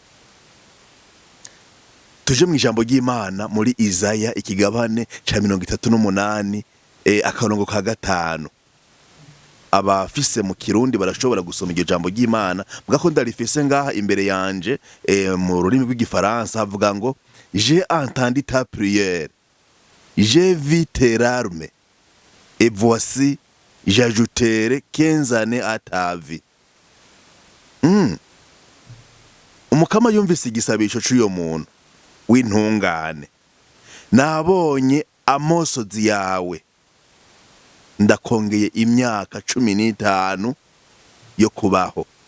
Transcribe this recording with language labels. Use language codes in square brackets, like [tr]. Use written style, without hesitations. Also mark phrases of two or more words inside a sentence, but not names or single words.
[rn] Tuje mu ijambo ry'Imana muri Izaya ikigabane ca 38 akarongo ka 5. Abafise mu Kirundi barashobora gusoma iryo jambo ry'Imana, bwako ndarifise ngaha imbere yanje mu rurimi rw'igifaransa, havuga ngo [fr] j'ai entendu ta prière, j'ai vu tes larmes, et voici j'ajouterai 15 années à ta vie. [rn] Umukama yumvise igisabisho c'uyo muntu w'intungane, nabonye amosozi yawe, ndakongeye imyaka 15 yo kubaho.